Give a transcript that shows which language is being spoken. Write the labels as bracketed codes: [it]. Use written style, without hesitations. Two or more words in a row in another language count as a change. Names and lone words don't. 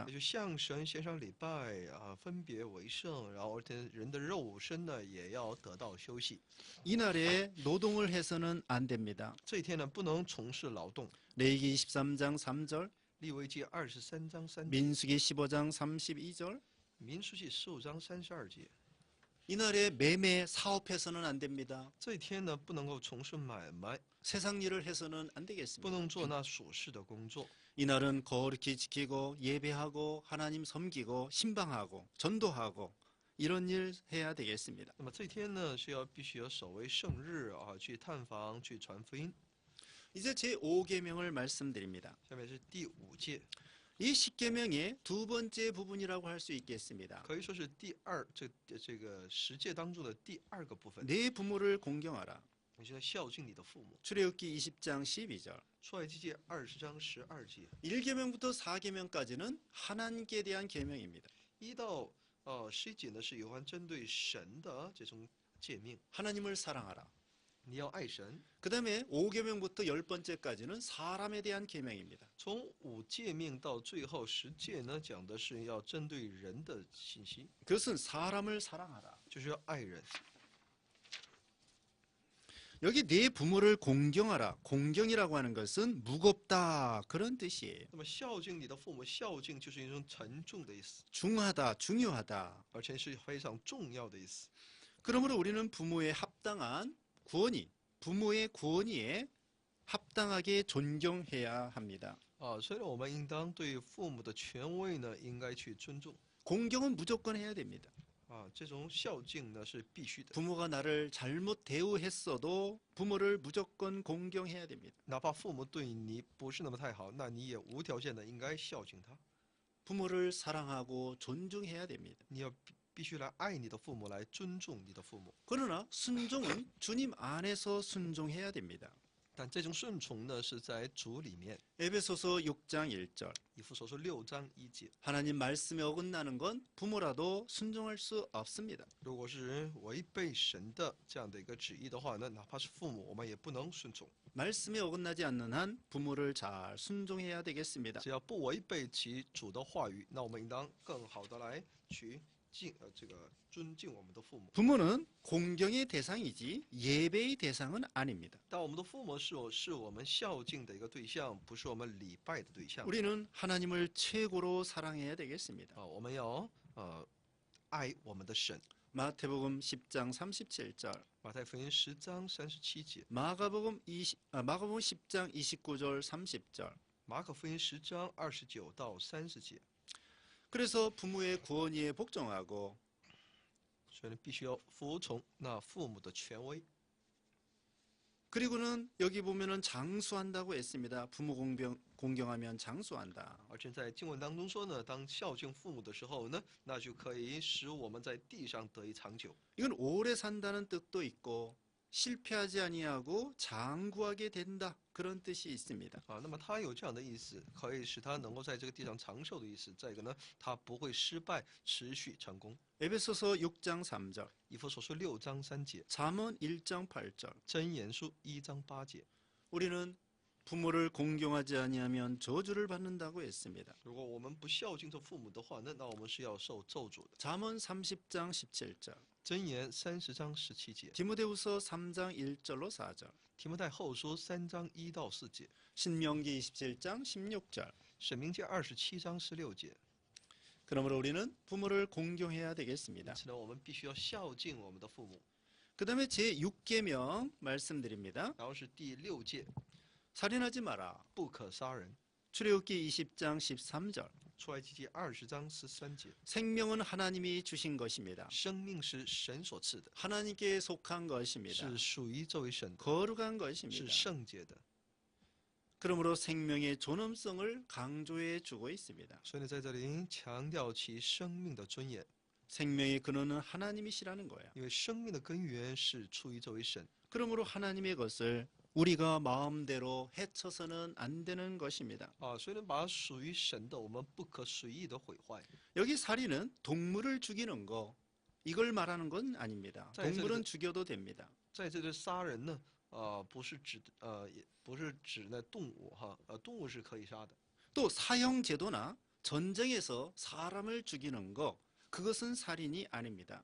[zh] 也就向神献上礼拜啊，分别为圣，然后而且人的肉身呢也要得到休息。 [ko] 이날에 노동을 해서는 안 됩니다. [zh] 这一天呢，不能从事劳动。 [ko] 레위기 23장 3절, [zh] 利未记23章3节， [ko] 민수기 15장 32절. [zh] 民书记15章32节， [ko] 이날에 매매 사업해서는 안 됩니다. [zh] 这一天呢不能够从事买卖， [ko] 세상 일을 해서는 안 [zh] 不 [ko] 되겠습니다. [zh] 能做那属世的工作。 [ko] 이날은 거룩히 지키고 예배하고 하나님 섬기고 신방하고 전도하고 이런 일 해야 되겠습니다. [zh] 那么这一天呢必须要守为圣日啊，去探访，去传福音。 [ko] 이제 제 5계명을 말씀드립니다. [zh] 下面是第5诫， [ko] 이 10계명의 두 번째 부분이라고 할 수 있겠습니다. [zh] 可以说是这个10诫当中的第2个部分， [ko] 내 부모를 공경하라. [zh] 你是要孝敬你的父母。 [ko] 출애굽기 20장 12절. [zh] 出埃及记20章12节， [ko] 1계명부터 4계명까지는 하나님께 대한 계명입니다. [zh] 1 到11节呢是有关针对神的这种诫命， [ko] 하나님을 사랑하라. [zh] 你要爱神。 [ko] 그다음에 5계명부터 10번째까지는 사람에 대한 계명입니다. [zh] 从5诫命到最后10诫呢，讲的是要针对人的信息， [ko] 그것은 사람을 사랑하라. [zh] 就是要爱人。 [ko] 여기 내 부모를 공경하라. 공경이라고 하는 것은 무겁다 그런 뜻이에요. [zh] 那么孝敬你的父母，孝敬就是一种沉重的意思， [ko] 중하다, 중요하다. [zh] 而且是非常重要的意思。 [ko] 그러므로 우리는 부모의 합당한 구원이, 부모의 구원이에 합당하게 존경해야 합니다. [zh] 所以呢，我们应当对父母的权威呢，应该去尊重。 [ko] 공경은 무조건 해야 됩니다. [zh] 这种孝敬呢是必须的， [ko] 부모가 나를 잘못 대우했어도 부모를 무조건 공경해야 됩니다. [zh] 哪怕父母对你不是那么太好，那你也无条件的应该孝敬他。 [ko] 부모를 사랑하고 존중해야 됩니다. [zh] 你要必须来爱你的父母，来尊重你的父母。 [ko] 그러나 순종은 주님 안에서 순종해야 됩니다. [zh] 但这种顺从呢，是在主里面。 [ko] 에베소서 6장 1절. [zh] 以弗所书6章1节， [ko] 하나님 말씀에 어긋나는 건 부모라도 순종할 수 없습니다. [zh] 如果是违背神的这样的一个旨意的话呢，哪怕是父母，我们也不能顺从。 [ko] 말씀에 어긋나지 않는 한 부모를 잘 순종해야 되겠습니다. [zh] 只要不违背其主的话语，那我们应当更好的来去尊敬我们的父母。 [ko] 부모는 공경의 대상이지 예배의 대상은 아닙니다. [zh] 但我们的父母是我们孝敬的一个对象，不是我们礼拜的对象。 [ko] 우리는 하나님을 최고로 사랑해야 되겠습니다. [zh] 我们要爱我们的神。 [ko] 마태복음 10장 37절, [zh] 马太福音10章37节， [ko] 마가복음 10장 29절 30절. [zh] 马可福音10章29到30节。 [ko] 그래서 부모의 구원에 복종하고 [zh] 所以呢，必须要服从那父母的权威。 [ko] 그리고는 여기 보면은 장수한다고 했습니다. 부모 공경하면 장수한다. [zh] 而且在经文当中说呢，当孝敬父母的时候呢，那就可以使我们在地上得以长久。 [ko] 이건 오래 산다는 뜻도 있고 실패하지 아니하고 장구하게 된다 그런 뜻이 있습니다. [zh] 那么它有这样的意思，可以使他能够在这个地上长寿的意思。再一个呢，他不会失败，持续成功。 [ko] 에베소서 6장 3절, [zh] 以弗所书6章3节， [ko] 잠언 1장 8절. [zh] 箴言书1章8节。 [ko] 우리는 부모를 공경하지 아니하면 저주를 받는다고 했습니다. [zh] 如果我们不孝敬这父母的话，那我们是要受咒诅的。 [ko] 잠언 30장 17절. [zh] 箴言30章17节， [ko] 디모데후서 3장 1절로 4절, [zh] 提摩太后书3章1到4节， [ko] 신명기 27장 16절. [zh] 申命记27章16节。 [ko] 그러므로 우리는 부모를 공경해야 [zh] 因 [ko] 되겠습니다. [zh] 此呢，我们必须要孝敬我们的父母。 [ko] 그다음에 제 6계명 말씀드립니다. [zh] 然后是第6诫， [ko] 살인하지 마라. [zh] 不可杀人。 [ko] 출애굽기 20장 13절. [zh] 出埃及记20章13节， [ko] 생명은 하나님이 주신 것입니다. [zh] 生命是神所赐的， [ko] 하나님께 속한 것입니다. [zh] 是属于这位神的， [ko] 거룩한 [zh] 是 [ko] 것입니다. [zh] 圣洁的。 [ko] 그러므로 생명의 존엄성을 강조해 주고 있습니다. [zh] 所以呢，在这里强调其生命的尊严， [ko] 생명의 근원은 하나님이시라는 거야. [zh] 因为生命的根源是出于这位神。 [ko] 그러므로 하나님의 것을 우리가 마음대로 해쳐서는 안 되는 것입니다. [zh] 所以呢，把属于神的，我们不可随意的毁坏。 [ko] 여기 살인은 동물을 죽이는 거 이걸 말하는 건 아닙니다. 자, 이제 동물은 죽여도 됩니다. [zh] 在这里杀人呢，不是指也不是指那动物哈，动物是可以杀的。 [ko] 또 사형 제도나 전쟁에서 사람을 죽이는 거 그것은 살인이 아닙니다.